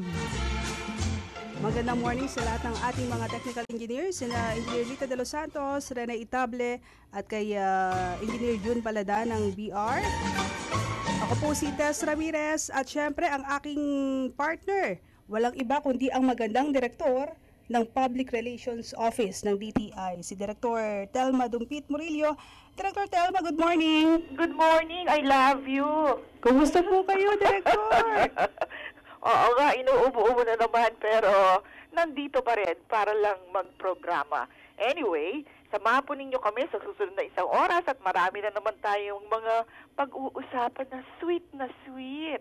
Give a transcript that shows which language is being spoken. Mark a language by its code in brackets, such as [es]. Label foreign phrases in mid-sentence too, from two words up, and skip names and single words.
[tl] Magandang morning sa lahat ng ating mga [en] technical engineers, [tl] sina Engineer Lita de los Santos, Rene Itable, at kay Engineer June Palada ng BR. Ako po si Tess Ramirez at syempre ang aking partner, walang iba kundi ang magandang direktor ng Public Relations Office ng DTI, si Director Thelma Dumpit Murillo. Director Thelma, [en] good morning. Good morning, I love you. [tl] Kumusta po kayo, Director? Oo nga, inuubo-ubo na naman, pero nandito pa rin para lang magprograma. Anyway, samahan po ninyo kami sa susunod na 1 oras at marami na naman tayong mga pag-uusapan na sweet na sweet.